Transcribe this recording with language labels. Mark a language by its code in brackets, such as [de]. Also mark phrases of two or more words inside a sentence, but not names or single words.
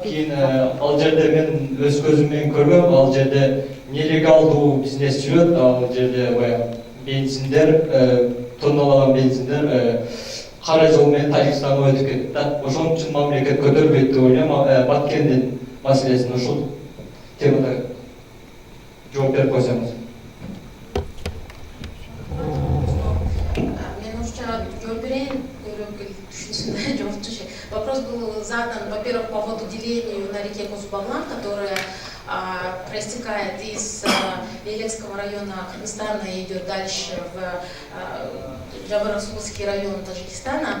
[ky] Кийин ал жерде мен өз көзүм менен көргөм, ал жерде нелегалдуу бизнес жүрөт, ал жерде баягы бензиндер, тонналаган бензиндер кара жол менен Тажикстанга өтүп кетти да. Ошон үчүн мамлекет көтөрбөйт деп ойлойм. Баткендин маселесин ушул темада жооп берип койсоңуз. [ru] Мне нужно вопрос был задан, во-первых, по вододелению на реке Козубаглан, которая проистекает из Елецкого района Кыргызстана и идет дальше в Джабарасулский район Таджикистана.